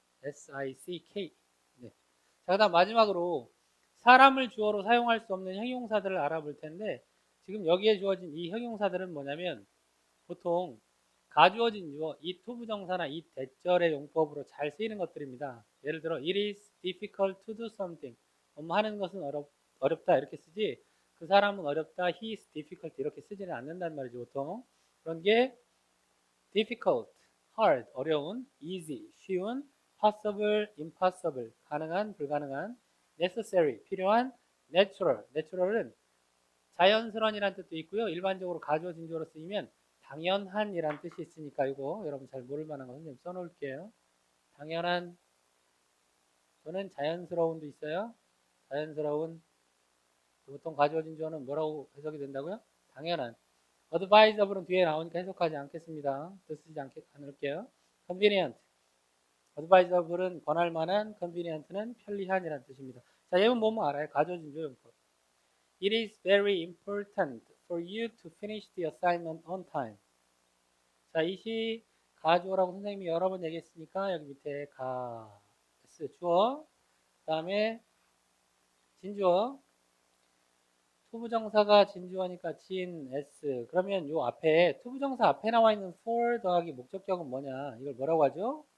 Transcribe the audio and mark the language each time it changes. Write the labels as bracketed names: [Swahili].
[English] sick. 네. [Korean] 자, 그다음 마지막으로 사람을 주어로 사용할 수 없는 형용사들을 알아볼 텐데 지금 여기에 주어진 이 형용사들은 뭐냐면 보통 가주어진 유어, 이 투부정사나 이 대절의 용법으로 잘 쓰이는 것들입니다. 예를 들어 [English] it is difficult to do something. [Korean] 하는 것은 어렵다 이렇게 쓰지 그 사람은 어렵다, [English] he is difficult [Korean] 이렇게 쓰지는 않는단 말이죠. 보통 그런 게 difficult, hard, 어려운, easy, 쉬운, possible, impossible, 가능한, 불가능한, necessary, 필요한, natural, natural은 자연스러운이라는 뜻도 있고요. 일반적으로 가주어진 주어로 쓰이면 당연한이라는 뜻이 있으니까 이거 여러분 잘 모를 만한 거 선생님 써놓을게요. 당연한 또는 자연스러운도 있어요. 자연스러운 보통 가주어진 주어는 뭐라고 해석이 된다고요? 당연한. adviseable은 뒤에 나오니까 해석하지 않겠습니다. 쓰지 않을게요. convenient. adviseable은 권할 만한, convenient는 편리한이라는 뜻입니다. 자, 예문 보면 알아요. 가주어진 주어 용법. [English] It is very important for you to finish the assignment on time. [Korean] 자, 이시 가주어라고 선생님이 여러 번 얘기했으니까 여기 밑에 S 주어, 그 다음에 진주어, 투부정사가 진주어니까 진, S. 그러면 요 앞에 투부정사 앞에 나와 있는 for 더하기 목적격은 뭐냐? 이걸 뭐라고 하죠?